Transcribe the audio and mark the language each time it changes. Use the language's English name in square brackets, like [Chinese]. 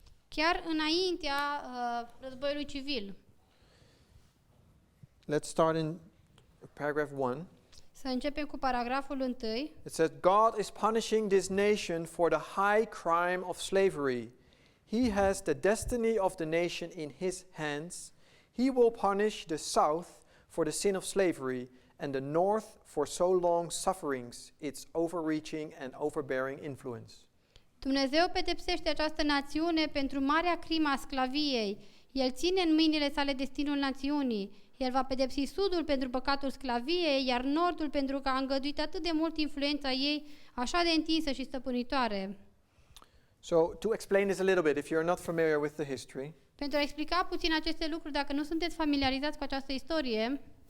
[Romanian] chiar înaintea războiului civil. [English] Let's start in paragraph 1. [Romanian] Să începem cu paragraful 1. [English] It says, God is punishing this nation for the high crime of slavery. He has the destiny of the nation in his hands. He will punish the south for the sin of slavery and the north for so long sufferings, its overreaching and overbearing influence. [Romanian] Dumnezeu pedepsește această națiune pentru marea crimă a sclaviei. El ține în mâinile sale destinul națiunii. El va pedepsi sudul pentru păcatul sclaviei, iar nordul pentru că a îngăduit atât de mult influența ei, așa de întinsă și stăpânitoare. [English] So, to explain this a little bit, if you're not familiar with the history, [Romanian] Pentru a explica puțin aceste lucruri, dacă nu sunteți familiarizați cu această istorie,